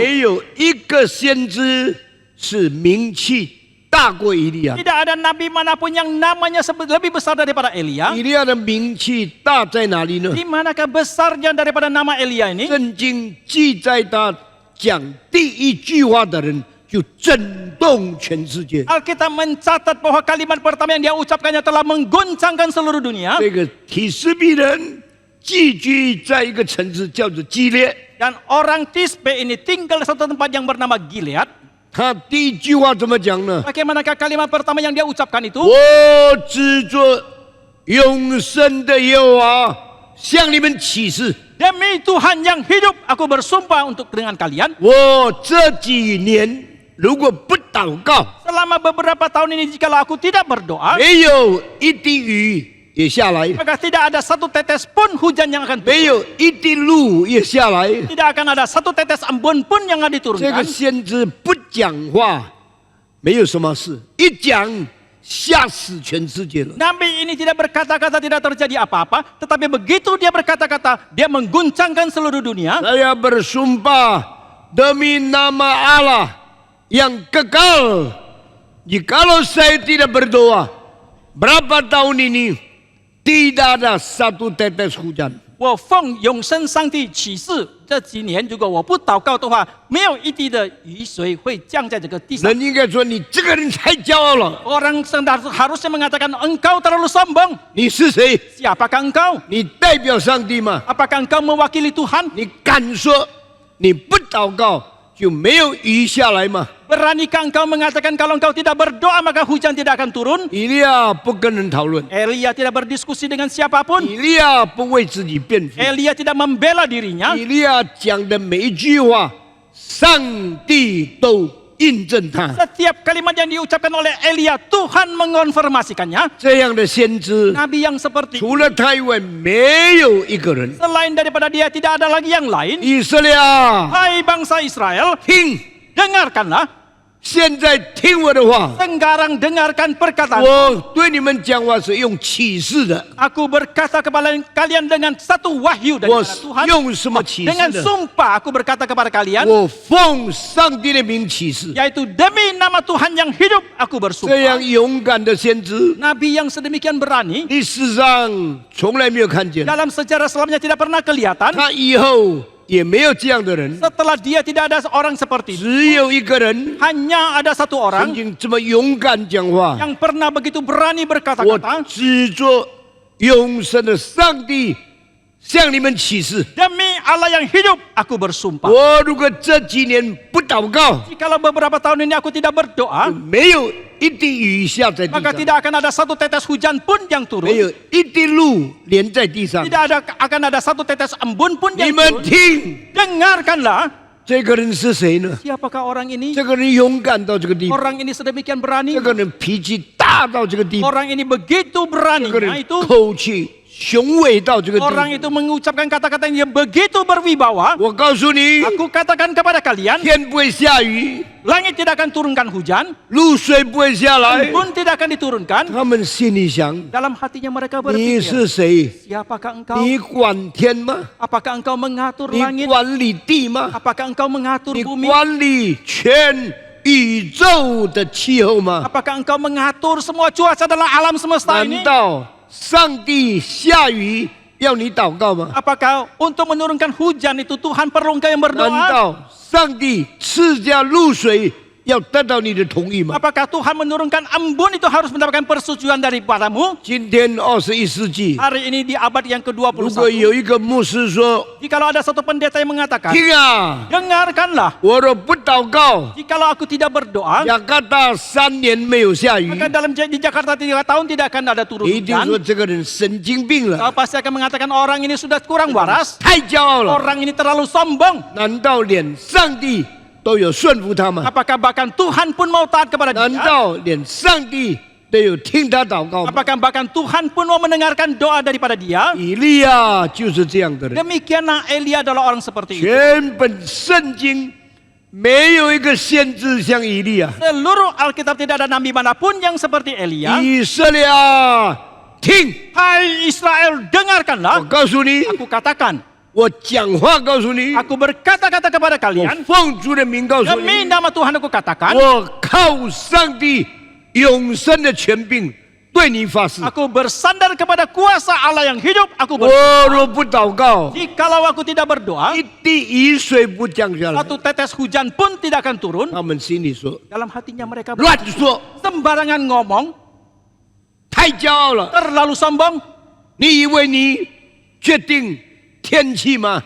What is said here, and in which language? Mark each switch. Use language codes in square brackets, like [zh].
[zh] 没有一个先知是名气大过以利亚。 [id] tidak ada nabi manapun yang namanya lebih besar daripada Elia. [zh] 以利亚的名气大在哪里呢？ [id] Di manakah besarnya daripada nama Elia ini? [zh] 圣经记载他讲第一句话的人就震动全世界。 [id] Alkitab mencatat bahwa kalimat pertama yang dia ucapkannya telah mengguncangkan seluruh dunia. [zh] 这个提斯比人寄居在一个城市叫做基列， [id] Dan orang Tisbe ini tinggal di satu tempat yang bernama Gilead. [zh] 他第一句话怎么讲呢？ [id] Bagaimanakah kalimat pertama yang dia ucapkan itu? [zh] 我只做永生的耶和华向你们起誓， [id] Demi Tuhan yang hidup, aku bersumpah untuk dengan kalian. [zh] 我这几年如果不祷告， [id] Selama beberapa tahun ini jikalau aku tidak berdoa, [zh] 没有一滴雨也下来， [id] maka tidak ada satu tetes pun hujan yang akan [zh] 没 [id] turun. [zh] 有一滴露也下来。 [id] Tidak akan ada satu tetes embun pun yang akan [zh] 这个 [id] diturunkan. [zh] 先知不讲话，没有什么事；一讲，吓死全世界了。 [id] Nabi ini tidak berkata-kata, tidak terjadi apa-apa. Tetapi begitu dia berkata-kata, dia mengguncangkan seluruh dunia. Saya bersumpah demi nama Allah yang kekal, jikalau saya tidak berdoa, berapa tahun ini tidak ada satu tetes hujan. [zh] 我奉永生上帝起誓，这几年如果我不祷告的话，没有一滴的雨水会降在这个地上。人应该说你这个人太骄傲了， [id] Orang harusnya mengatakan engkau terlalu sombong. [zh] 你是谁？ [id] Siapakah engkau? [zh] 你代表上帝吗？ [id] Apakah engkau mewakili Tuhan? [zh] 你敢说你不祷告就没有雨下来吗？ [id] Beranikah engkau mengatakan kalau engkau tidak berdoa maka hujan tidak akan turun? [zh] 以利亚不跟人讨论， [id] Elia tidak berdiskusi dengan siapapun. [zh] 以利亚不为自己辩护， [id] Elia tidak membela dirinya. [zh] 以利亚讲的每一句话，上帝都印证他。 [id] Setiap kalimat yang diucapkan oleh Elia, Tuhan mengonfirmasikannya. [zh] 这样的先知， [id] Nabi yang seperti [zh] 除了他以外，没有一个人。 [id] selain daripada dia tidak ada lagi yang lain. [zh] 以色列啊， [id] Hai bangsa Israel, [zh] 听， [id] dengarkanlah. [zh] 现在听我的话， [id] Sekarang dengarkan perkataan. [zh] 我对你们讲话是用启示的。 [id] Aku berkata kepada kalian dengan satu wahyu [zh] 我 [id] daripada Tuhan. [zh] 用什么启示 [id] Dengan [zh] 的？ [id] sumpah aku berkata kepada kalian, [zh] 我奉上帝的名启示。 [id] yaitu demi nama Tuhan yang hidup aku [zh] 这样 [id] bersumpah. [zh] 勇敢的先知， [id] Nabi yang sedemikian berani [zh] 历史上从来没有看见。 [id] dalam sejarah selamanya tidak pernah kelihatan. [zh] 他以后也没有这样的人， [id] Setelah dia tidak ada orang seperti itu. [zh] 只有一个人 [id] Hanya ada satu [zh] 曾 [id] orang [zh] 经这么勇敢讲话。 [id] yang pernah begitu berani [zh] 我 [id] berkata-kata. [zh] 只做永生的上帝向你们起誓， [id] Demi Allah yang hidup, aku bersumpah. [zh] 我如果这几年不祷告， [id] Jikalau beberapa tahun ini aku tidak berdoa, [zh] 没有一滴雨下在地 [id] maka [zh] 上， [id] tidak akan ada satu tetes hujan pun yang [zh] 没 [id] turun. [zh] 有一滴露连在地上。 [id] Akan ada satu tetes embun pun [zh] 你 [id] yang [zh] 们 [id] turun. [zh] 听， [id] Dengarkanlah, [zh] 这个人是谁呢？ [id] siapakah orang ini? [zh] 这个人勇敢到这个地步， [id] Orang ini sedemikian berani. [zh] 这个人脾气大到这个地步， [id] Orang ini begitu [zh] 这个 [id] beraninya [zh] 人 [id] itu. [zh] 口气雄伟到这个地 [id] Orang [zh] 步。 [id] itu mengucapkan kata-kata yang begitu berwibawa. [zh] 我告诉你， [id] Aku katakan kepada kalian, [zh] 天不会下雨， [id] langit tidak akan turunkan hujan, [zh] 露水不会下来。 [id] embun tidak akan diturunkan. [zh] 他们心里想： [id] Dalam hatinya mereka [zh] 你 [id] berpikir, [zh] 是谁？ [id] siapakah engkau? [zh] 你管天吗？ [id] Apakah engkau mengatur [zh] 你 [id] langit? [zh] 管理地吗？ [id] Apakah engkau mengatur [zh] 你 [id] bumi? [zh] 管理全宇宙的气候吗？ [id] Apakah engkau mengatur semua cuaca dalam alam semesta [zh] 难 [id] ini? [zh] 道上帝下雨要你祷告吗？ [id] Apakah untuk menurunkan hujan itu Tuhan perlu engkau yang [zh] 难 [id] berdoa? [zh] 道上帝赐下露水要得到你的同意吗？ [id] Apakah Tuhan menurunkan embun itu harus mendapatkan persetujuan daripadamu? [zh] 今天21世纪， [id] Hari ini di abad yang [zh] 如果 [id] ke-21, [zh] 有一个牧师说 [id] jikalau ada satu pendeta yang：“ mengatakan, [zh] 听啊， [id] dengarkanlah, [zh] 我若不祷告， [id] jikalau aku tidak berdoa, [zh] 雅各达3年没有下雨， [id] maka di Jakarta 3 tahun tidak akan ada turun [zh] 你一定 [id] hujan. [zh] 说这个人神经病了， [id] Kau pasti akan mengatakan orang ini sudah kurang waras, [zh] 太骄傲了。 [id] orang ini terlalu sombong. [zh] 难道连上帝都有顺服他吗？ [id] Apakah bahkan Tuhan pun mau taat kepada [zh] 难 [id] dia? [zh] 道连上帝都有听他祷告吗？ [id] Apakah bahkan Tuhan pun mau mendengarkan doa daripada dia? [zh] 以利亚就是这样的人。 [id] Demikianlah Elia adalah orang seperti itu. [zh] 全本圣经没有一个先知像以利亚。 [id] Seluruh Alkitab tidak ada nabi manapun yang seperti Elia. [zh] 以色列啊，听！ [id] Hai Israel, [zh] 我 [id] dengarkanlah. [zh] 告诉你， [id] Aku katakan, [zh] 我讲话告诉你， [id] aku berkata-kata kepada [zh] 我 [id] kalian. [zh] 奉主的名告诉 [id] Demi [zh] 你， [id] nama Tuhan aku katakan, [zh] 我靠上帝永生的权柄对你发誓。 [id] aku bersandar kepada kuasa Allah yang hidup. Aku [zh] 我若不祷告， [id] Jikalau aku tidak berdoa, [zh] 一滴雨水不降下来。 [id] satu tetes hujan pun tidak akan turun. [zh] 他们心里说 [id] Dalam hatinya mereka [zh] 乱说， [id] sembarangan ngomong, [zh] 太骄傲了。 [id] terlalu sombong. [zh] 你以为你决定天气吗？